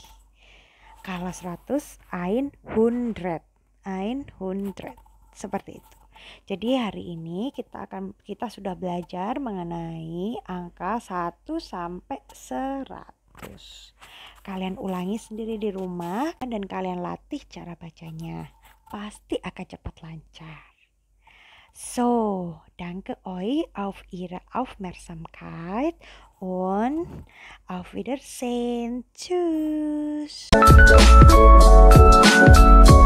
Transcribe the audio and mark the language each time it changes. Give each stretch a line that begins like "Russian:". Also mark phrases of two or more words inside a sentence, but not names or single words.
Indonesian: Kalau 100, 100, seperti itu. Jadi hari ini kita sudah belajar mengenai angka 1 sampai 100. Kalian ulangi sendiri di rumah dan kalian latih cara bacanya. Pasti akan cepat lancar.
German: So, danke euch auf Ihre Aufmerksamkeit und auf Wiedersehen. Tschüss.